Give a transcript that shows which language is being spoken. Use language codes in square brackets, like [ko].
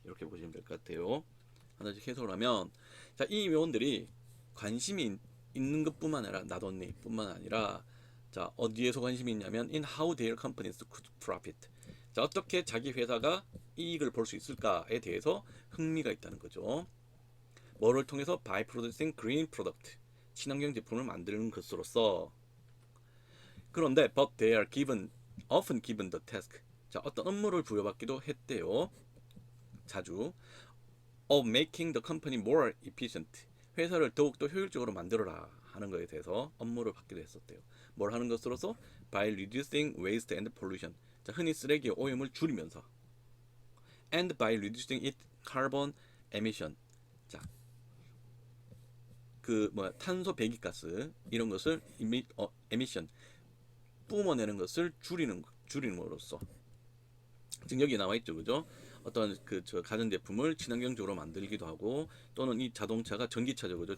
[ko] 이렇게 보시면 될 것 같아요. 하나씩 해석을 하면 자, 이 명언들이 관심이 있는 것뿐만 아니라 [en] not only [ko] 뿐만 아니라 자, 어디에서 관심이 있냐면 [en] in how their companies could profit. [ko] 자, 어떻게 자기 회사가 이익을 볼 수 있을까에 대해서 흥미가 있다는 거죠. 뭐를 통해서 [en] by producing green product. [ko] 친환경 제품을 만드는 것으로서. [en] 그런데 but they are often given the task. [ko] 자, 어떤 업무를 부여받기도 했대요. 자주 [en] of making the company more efficient. [ko] 회사를 더욱더 효율적으로 만들어라 하는 것에 대해서 업무를 받기도 했었대요. 뭘 하는 것으로서 [en] by reducing waste and pollution. 자, [ko] 흔히 쓰레기의 오염을 줄이면서 [en] and by reducing its carbon emission. [ko] 자, 탄소 배기가스 이런 것을 emission 뿜어내는 것을 줄이는으로써. 지금 여기 나와 있죠, 그죠? 어떤 가전제품을 친환경적으로 만들기도 하고 또는 이 자동차가 전기차죠, 그죠?